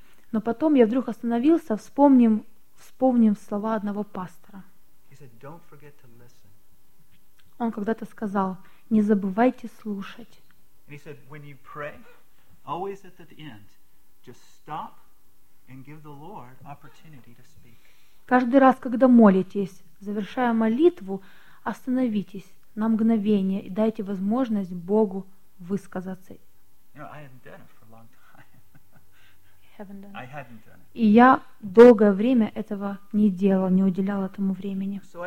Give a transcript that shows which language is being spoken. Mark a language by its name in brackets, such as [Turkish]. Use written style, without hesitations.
[Russian] Но потом я вдруг остановился, вспомнив слова одного пастора. [English] He said, "Don't forget to listen." [Russian] Он когда-то сказал, не забывайте слушать. [English] And he said, "When you pray, always at the end, just stop and give the Lord opportunity to speak." [Russian] Каждый раз, когда молитесь, завершая молитву, остановитесь на мгновение и дайте возможность Богу высказаться. [English] You know, I hadn't done it for a long time. [Russian] И я долгое время этого не делал, не уделял этому времени.